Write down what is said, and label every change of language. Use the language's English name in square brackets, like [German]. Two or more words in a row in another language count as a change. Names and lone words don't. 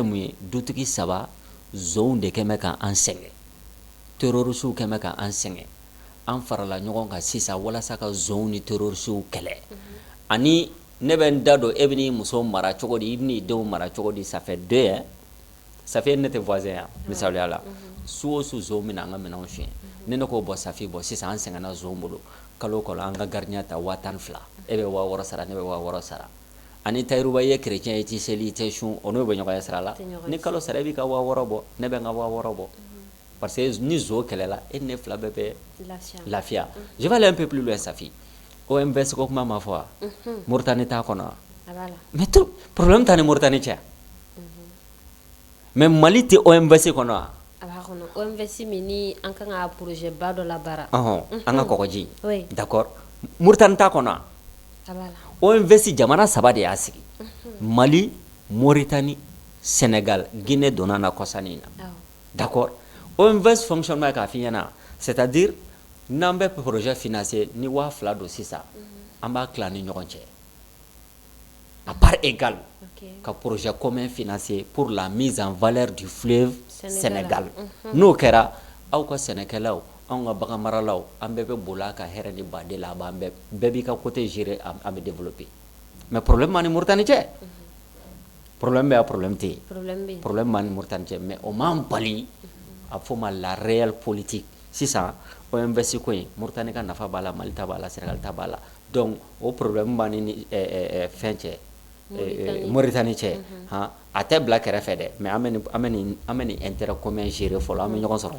[Bambara] mun ye dutigi saba zonw de kɛn bɛ ka an sɛgɛn terroristes kɛn bɛ ka an sɛgɛn an farala ɲɔgɔn kan sisan walasa ka zonw ni terroristes kɛlɛ ani ne bɛ n da don e bɛ n'i muso mara cogo di i bɛ n'i denw mara cogo di [French] ça fait 2 ans [Bambara] Safi ne tɛ voisin ya misaliya la su o su zonw bɛna an ka minɛnw suɲɛ ne k'o bɔ Safi bɔ sisan an sɛgɛnna zonw bolo kalo kalo an ka gardien ta 12,000 e bɛ 6,000 sara ne bɛ 6,000 sara ani Tayiruba ye chrétien ye i tɛ seli i tɛ sun o n'o bɛ ɲɔgɔn ye sira la ni kalo sara e b'i ka 6,000 bɔ ne bɛ n ka 6,000 bɔ [French] parce que [Bambara] ni zo kɛlɛla e ni ne fila bɛɛ bɛ lafiya [French] je vais aller un peu plus loin [Bambara] Safi OMVS ko kuma ma fɔ wa Mauritanie t'a kɔnɔ wa [French] mais tout problème [Bambara] t'a ni Mauritanie cɛ mais Mali tɛ OMVS kɔnɔ wa OMVS min ni an kan ka projet ba dɔ labara an ka kɔgɔji d'accord Mauritanie t'a kɔnɔ wa OMVS jamana 3 de y'a sigi Mali Mauritanie Sénégal Guinée donna na kɔsani na d'accord OMVS fonctionnement k'a f'i ɲɛna c'est-à-dire n'an bɛ [French] projet financé [Bambara] ni 2,000 don sisan an b'a tila ni ɲɔgɔn cɛ [French] à part égale [Bambara] ka [French] projet commun financé pour la mise en valeur du fleuve Sénégal [Bambara] n'o kɛra aw ka sɛnɛkɛlaw anw ka bagan maralaw an bɛɛ bɛ boli a ka hɛrɛ ni baden la a b'an bɛɛ b'i ka [French] côté gérer [Bambara] an bɛ développer mais problème b'an ni Mauritanie cɛ problème bɛ yan problème tɛ yen problème b'an ni Mauritanie cɛ mais o m'an bali a fɔ ma [French] la réelle politique [Bambara] sisan OMVS ko in Mauritanie ka nafa b'a la Mali ta b'a la Sénégal ta b'a la donc o problème b'an ni fɛn cɛ Mauritanie cɛ a tɛ bila kɛrɛfɛ dɛ mais an bɛ nin [French] intérêt commun [Bambara] gérer fɔlɔ an bɛ ɲɔgɔn sɔrɔ ɲɛfɛ